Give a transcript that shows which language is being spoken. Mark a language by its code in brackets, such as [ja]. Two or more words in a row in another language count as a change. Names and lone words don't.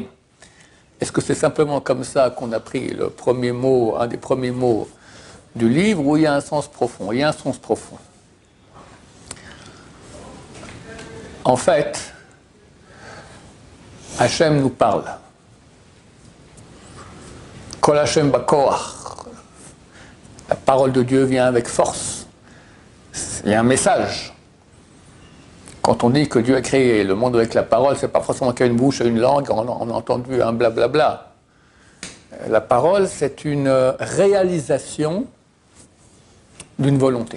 [fr] Est-ce que c'est simplement comme ça qu'on a pris le premier mot, un des premiers mots du livre, ou il y a un sens profond? Il y a un sens profond. En fait, Hachem nous parle. [he] קול ה' בכח. [fr] La parole de Dieu vient avec force. Il y a un message. Quand on dit que Dieu a créé le monde avec la parole, c'est pas forcément qu'il y a une bouche et une langue, on a entendu un blablabla. La parole, c'est une réalisation d'une volonté.